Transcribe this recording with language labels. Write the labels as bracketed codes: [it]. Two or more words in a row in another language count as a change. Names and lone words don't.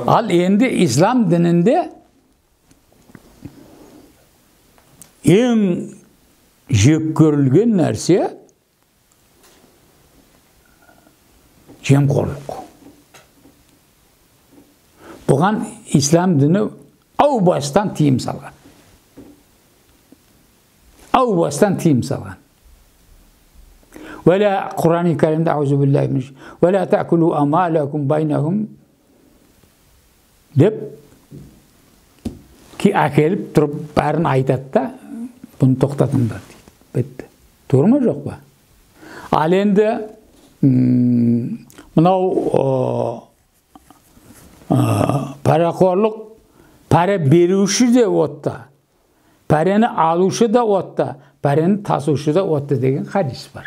[kk] Ал енді ислам дінінде ең жек көрілген нәрсе жемқорлық. Бұған ислам діні ау бастан тыйым салған. Ау бастан тыйым салған. Вәлә Құран-ы Кәрімде [ar] أعوذ بالله من الش ولا تأكلوا أموالكم بينكم [kk] деп ки әкеліп тұрып бәрін айтады да, бұны тоқтатыңдар дейді. Бітті. Тура ма жоқ па? Ал енді мынау парақорлық, пара беруші де отта, параны алушы да отта, параны тасушы да отта деген хадис бар.